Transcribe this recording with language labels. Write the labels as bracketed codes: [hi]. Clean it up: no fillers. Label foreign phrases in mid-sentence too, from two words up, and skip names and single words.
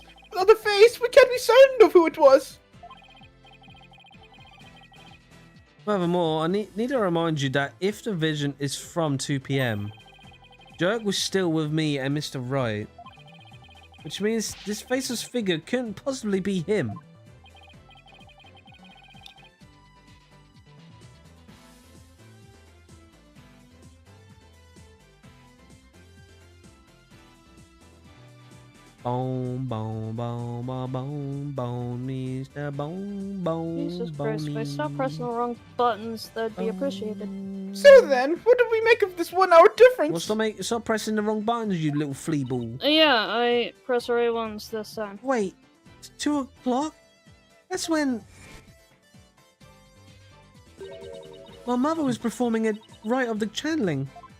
[en] Without the face, we can't be certain of who it was. Furthermore, I need to remind you that if the vision is from 2 PM, Jerk was still with me and Mr. Wright. Which means this faceless figure couldn't possibly be him. Bone, bone, bone, bone, bone, bone, Mr. Bone, bone, Jesus Christ, if I stop pressing the wrong buttons, that'd be appreciated. So then, what do we make of this 1 hour difference? Well, stop pressing the wrong buttons, you little flea ball. Yeah, I press the right ones this time. Wait, it's 2 o'clock? That's when my mother was performing a rite of the channeling.